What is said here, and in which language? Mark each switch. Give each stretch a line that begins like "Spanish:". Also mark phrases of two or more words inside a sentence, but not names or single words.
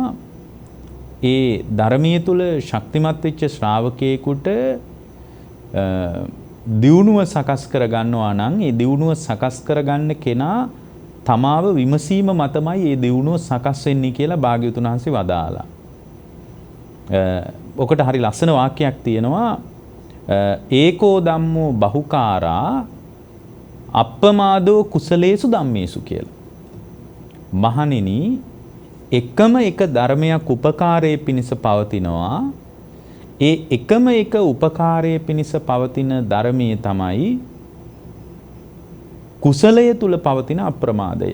Sinhala: ඒ ධර්මයේ තුල ශක්තිමත් වෙච්ච ශ්‍රාවකයෙකුට දියුණුව සකස් කර ගන්නවා නම් ඒ දියුණුව සකස් කරගන්න කෙනා තමාව විමසීම මතමයි ඒ දියුණුව සකස් වෙන්නේ කියලා භාග්‍යවතුන් වහන්සේ වදාලා. ඔකට හරි ලස්සන වාක්‍යයක් තියෙනවා.
Pali: ඒකෝ ධම්මෝ බහුකාරා අප්පමාදෝ කුසලේසු ධම්මේසු කියලා.
Sinhala: මහණෙනි, එකම එක ධර්මයක් උපකාරයේ පිණිස පවතිනවා. ඒ එකම එක උපකාරයේ පිණිස පවතින ධර්මයේ තමයි කුසලය තුල පවතින අප්‍රමාදය.